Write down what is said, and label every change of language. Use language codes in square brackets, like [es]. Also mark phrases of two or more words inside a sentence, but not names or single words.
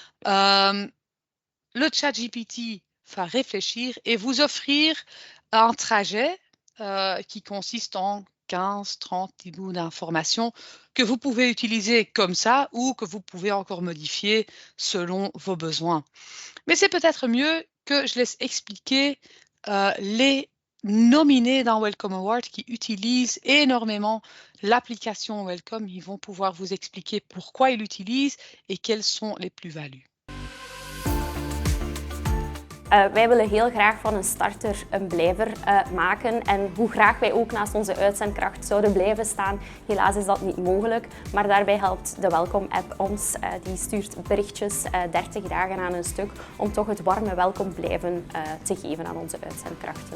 [fr] Le ChatGPT va réfléchir et vous offrir un trajet qui consiste en 15-30 petits bouts d'informations que vous pouvez utiliser comme ça ou que vous pouvez encore modifier selon vos besoins. Mais c'est peut-être mieux que je laisse expliquer les nominés d'un Welcome Award qui utilisent énormément l'application Welcome. Ils vont pouvoir vous expliquer pourquoi ils l'utilisent et quelles sont les plus-values. [nl] Wij willen heel graag van een starter een blijver maken en hoe graag wij ook naast onze uitzendkracht zouden blijven staan, helaas is dat niet mogelijk, maar daarbij helpt de Welcome-app ons. Die stuurt berichtjes 30 dagen aan een stuk om toch het warme welkom blijven te geven aan onze uitzendkrachten.